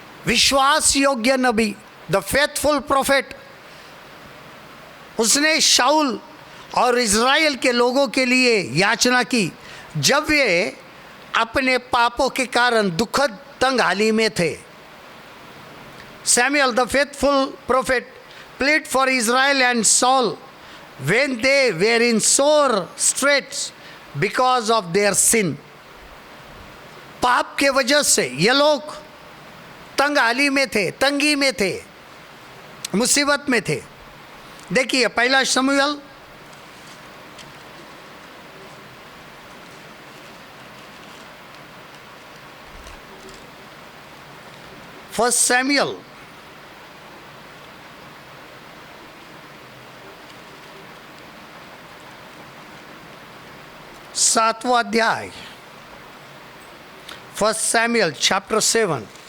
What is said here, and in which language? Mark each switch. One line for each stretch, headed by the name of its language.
Hindi: विश्वास योग्य नबी,
English: the faithful prophet,
Hindi: उसने शाऊल और इज़राइल के लोगों के लिए याचना की जब वे अपने पापों के कारण दुखद तंगहाली में थे।
English: Samuel the faithful prophet plead for Israel and Saul when they were in sore straits because of their sin।
Hindi: पाप के वजह से ये लोग तंगहाली में थे, तंगी में थे, मुसीबत में थे। देखिए पहला शमूएल फर्स्ट सैमुएल 7वां अध्याय,
English: First Samuel chapter 7।